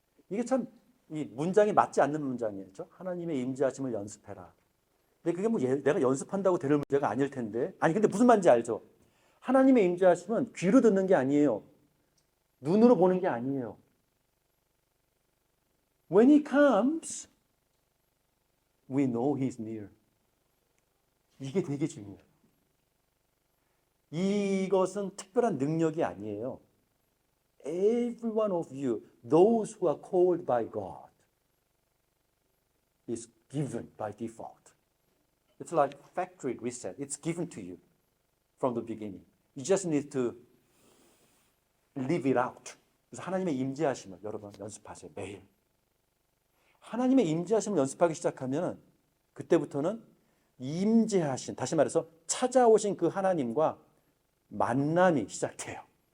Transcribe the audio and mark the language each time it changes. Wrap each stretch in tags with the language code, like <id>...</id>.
<ko>이게 참 이 문장이 맞지 않는 문장이에요. 그렇죠? 하나님의 임재하심을 연습해라. 근데 그게 뭐 내가 연습한다고 되는 문제가 아닐 텐데. 아니 근데 무슨 말인지 알죠? 하나님의 임재하심은 귀로 듣는 게 아니에요. 눈으로 보는 게 아니에요.</ko> <en>When he comes, we know he is near.</en> <ko>이게 되게 중요해요. 이것은 특별한 능력이 아니에요.</ko> <en>Every one of you, those who are called by God, is given by default. It's like factory reset. It's given to you from the beginning. You just need to live it out.</en> <ko>그래서 하나님의 임재하심을 여러분 연습하세요. 매일. 하나님의 임재하심을 연습하기 시작하면 그때부터는 임재하신, 다시 말해서 찾아오신 그 하나님과 만남이 시작돼요.</ko>